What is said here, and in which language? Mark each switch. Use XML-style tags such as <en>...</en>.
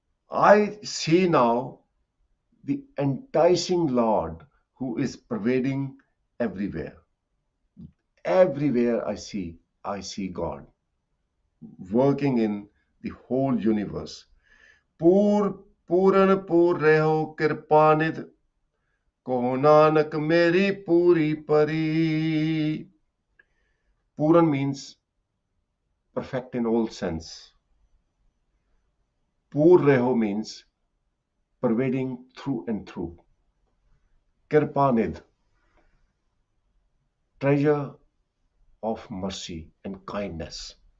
<en>I see now the enticing Lord who is pervading everywhere. Everywhere I see God working in the whole universe.</en> <pa>पूरन पूर रहो कृपानिध को नानक मेरी पूरी परी.</pa> <en>Puran means perfect in all sense. Pur reho means pervading through and through. Kirpanid, treasure of mercy and kindness.</en>